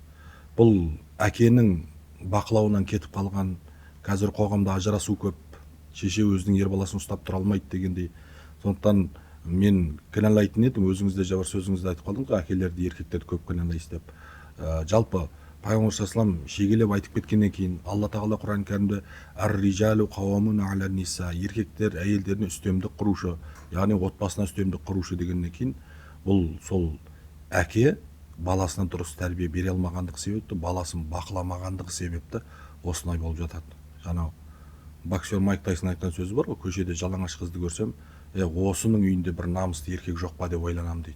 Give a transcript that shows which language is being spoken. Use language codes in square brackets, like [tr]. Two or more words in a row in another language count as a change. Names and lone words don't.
[kk] Бұл әкенің бақылауынан кетіп қалған, қазір қоғамда ажырасу көп, шеше өзінің ер баласын ұстап тұра алмайды дегендей. Сондықтан мен кінәлайтын едім, өзіңізде жабар сөзіңізде айтып қалдым ғой, әкелерді, еркектерді көп кінәлайсыз деп. Жалпы пайғамбар саллаллаху шегелеп айтып кеткеннен кейін Алла тағала Құран кәрімде [ar] الرجال قوامون على النساء, [kk] еркектер әйелдеріне үстемдік құрушы, яғни отбасына үстемдік құрушы дегеннен кейін бұл сол әке баласына дұрыс тәрбие бере алмағандық себепті, баласын бақыламағандығы себепті осындай болып жатады. Жаңа боксер Майк Тайсон айтқан сөзі бар ғой, көшеде жалаңаш қызды көрсем, осының үйінде бір намысты еркек жоқ па деп ойланамын дейді.